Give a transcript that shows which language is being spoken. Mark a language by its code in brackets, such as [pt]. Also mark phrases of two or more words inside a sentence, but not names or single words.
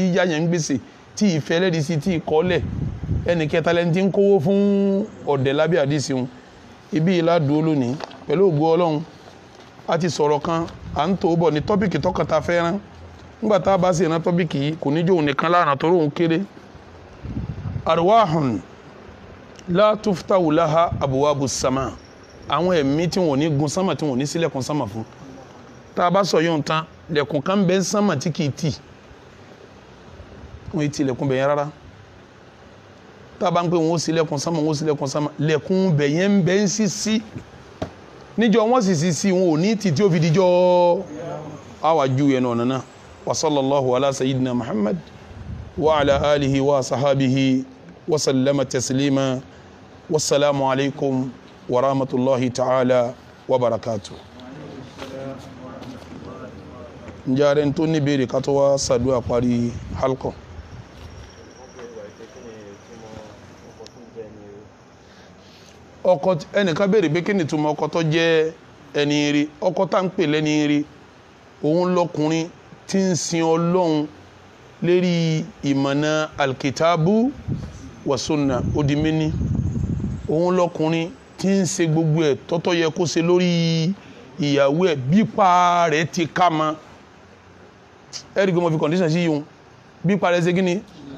[yo] yáyàn gbèsè tí ìfẹ́ lẹ́rìí sí tí ìkọ́lẹ̀ ẹnì kẹta lẹni tí ń kówó fún ọ̀dẹ̀ lábẹ́ àdíìsì ibi ìlà dúró lónìí pẹ̀lú ògo Ọlọ́run a ti sọ̀rọ̀ kan à ń tó bọ̀ ní tọ́pìkì tọ́kàtà fẹ́ràn nígbà tá a bá sì rán tọ́pìkì yìí kò ní jó òun nìkan láàrín tó róhun kéré [ar] أرواح لا تفتح لها أبواب سماء [yo] àwọn ẹ̀mí tí wọ́n ní gun sánmà tí wọ́n ní sílẹ̀kùn sánmà fún tá a bá sọ yóò tán lẹ̀kùn kan bẹ́ sánmà tí kìí tì wọ́n ti lẹ̀kùn bẹ̀yẹn rárá tá a bá ń pè wọ́n sílẹ̀kùn sánmà lẹ̀kùn bẹ̀yẹn bẹ́ ń sí níjọ wọ́n sì sí wọn ò ní tì tí ó fi dijọ́ àwàjú yẹn ọ̀nà náà wa [ar] صلى الله على سيدنا محمد وعلى آله وصحبه وسلم تسليما والسلام عليكم ورحمة الله تعالى وبركاته. [yo] Njaren tó ní béèrè ká tó wá ṣàdúà parí halqa. Ọkọ ẹnìkan béèrè pé kí ni túmọ̀ ọkọ tó jẹ́ ẹni rí ọkọ tá ń pè lẹ́ni rí òun lọkùnrin tí ń sin Ọlọ́run lérí ìmọ̀nà [ar] الكتاب والسنة [yo] odimini òun lọkùnrin tí ń ṣe gbogbo ẹ̀ tọ́tọ́ yẹ kó ṣe lórí ìyàwó ẹ̀ bípa rẹ̀ ti ká ma ẹ̀rí gbé mo fi condition sí yìí bípa rẹ̀ ṣe kí ni